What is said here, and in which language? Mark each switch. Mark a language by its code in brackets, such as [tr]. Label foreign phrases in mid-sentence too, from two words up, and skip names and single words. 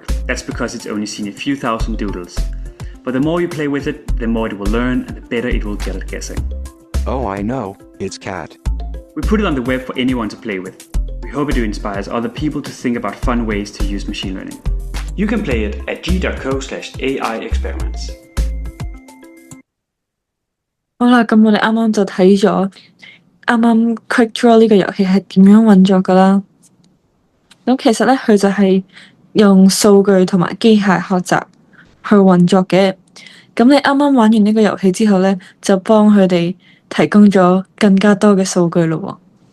[en] That's because it's only seen a few thousand doodles. But the more you play with it, the more it will learn and the better it will get at guessing. Oh, I know, it's cat. We put it on the web for anyone to play with. We hope it inspires other people to think about fun ways to use machine learning. You can play it at g.co/AI-experiments. [yue] 好啦，咁我哋啱啱就睇咗啱啱 Quick Draw 呢個遊戲係點樣運作噶啦。咁其實咧，佢就係用數據同埋機械學習去運作嘅。咁你啱啱玩完呢個遊戲之後咧，就幫佢哋提供咗更加多嘅數據咯喎。